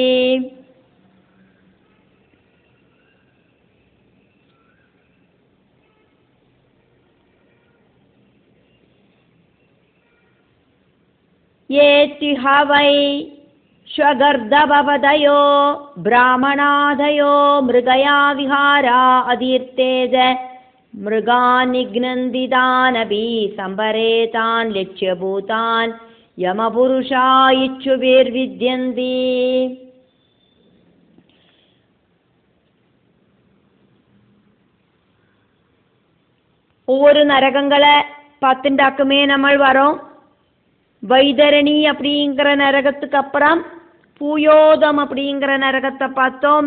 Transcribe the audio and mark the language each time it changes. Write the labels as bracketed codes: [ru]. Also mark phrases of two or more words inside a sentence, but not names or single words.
[sa] ये तिह वै श्वगर्दभपदयो ब्राह्मणादयो मृगया विहारा अदीर्ते च मृगान् निघ्नन्ति तानपि संभरेतान् लक्ष्यभूतान् यमपुरुषा इच्छुभिर्विद्यन्ति. [ta] ஒவ்வொரு நரகங்களை பார்த்துண்டாக்குமே நம்ம வரோம். வைதரணி அப்படிங்கிற நரகத்துக்கு அப்புறம் பூயோதம் அப்படிங்கிற நரகத்தை பார்த்தோம்.